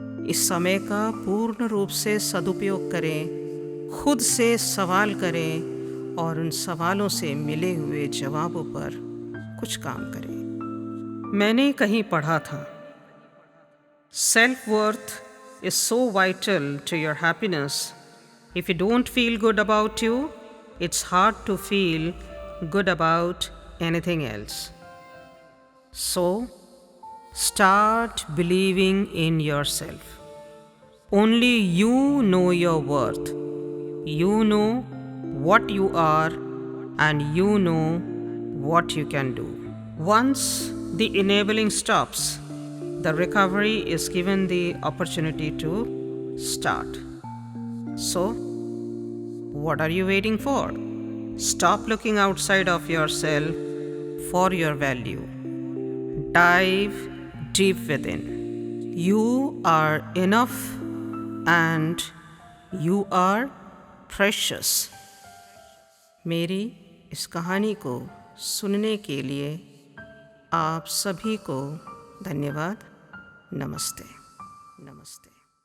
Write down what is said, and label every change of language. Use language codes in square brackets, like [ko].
[hi] इस समय का पूर्ण रूप से सदुपयोग करें, खुद से सवाल करें, और उन सवालों से मिले हुए जवाबों पर कुछ काम करें। मैंने कहीं पढ़ा था, [en] Self worth is so vital to your happiness. If you don't feel good about you, it's hard to feel good about anything else. So, start believing in yourself. Only you know your worth. You know what you are, and you know what you can do. Once the enabling stops, the recovery is given the opportunity to start. So, what are you waiting for? Stop looking outside of yourself for your value. Dive deep within. You are enough and you are precious. [hi] मेरी इस कहानी को सुनने के लिए आप सभी को धन्यवाद। नमस्ते। नमस्ते।